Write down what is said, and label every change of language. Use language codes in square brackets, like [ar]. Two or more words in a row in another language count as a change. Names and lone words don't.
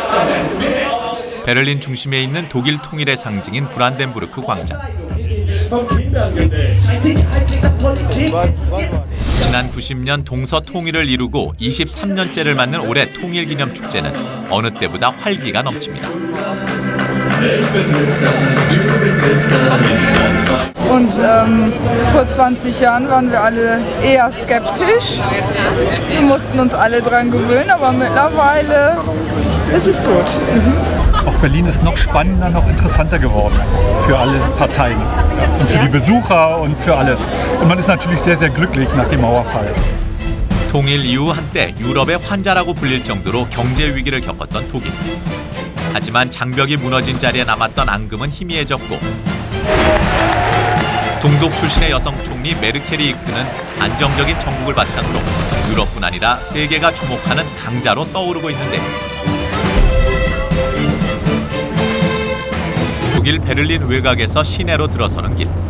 [ko] 베를린 중심에 있는 독일 통일의 상징인 브란덴부르크 광장. 지난 90년 동서통일을 이루고 23년째를 맞는 올해 통일기념축제는 어느 때보다 활기가 넘칩니다. [de] Und vor 20 Jahren waren wir alle eher skeptisch. Wir mussten uns alle dran gewöhnen, aber mittlerweile ist es gut. Auch Berlin ist noch spannender, noch interessanter geworden für alle Parteien und für die Besucher und für alles. Und man ist natürlich sehr, sehr glücklich nach dem Mauerfall. [ko] 통일 이후 한때 유럽의 환자라고 불릴 정도로 경제 위기를 겪었던 독일. 하지만 장벽이 무너진 자리에 남았던 앙금은 희미해졌고 동독 출신의 여성 총리 메르켈이 이끄는 안정적인 정국을 바탕으로 유럽뿐 아니라 세계가 주목하는 강자로 떠오르고 있는데 독일 베를린 외곽에서 시내로 들어서는 길.